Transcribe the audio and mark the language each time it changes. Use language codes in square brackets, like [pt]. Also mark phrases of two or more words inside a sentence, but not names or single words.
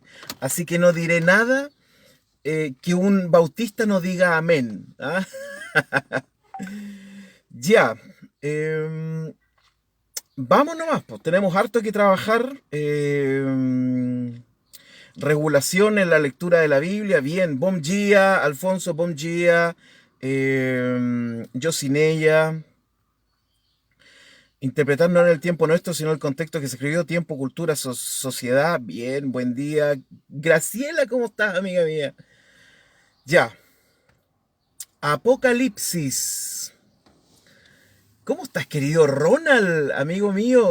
[es] Así que no diré nada que un bautista no diga amén. ¿Ah? Ya. Vamos nomás, pues tenemos harto que trabajar. Regulación en la lectura de la Biblia. Bien, [pt] bom dia, Alfonso, bom dia. [es] Yosinella. Interpretar no en el tiempo nuestro, sino el contexto que se escribió. Tiempo, cultura, sociedad. Bien, buen día. Graciela, ¿cómo estás, amiga mía? Ya. Apocalipsis. ¿Cómo estás, querido Ronald, amigo mío?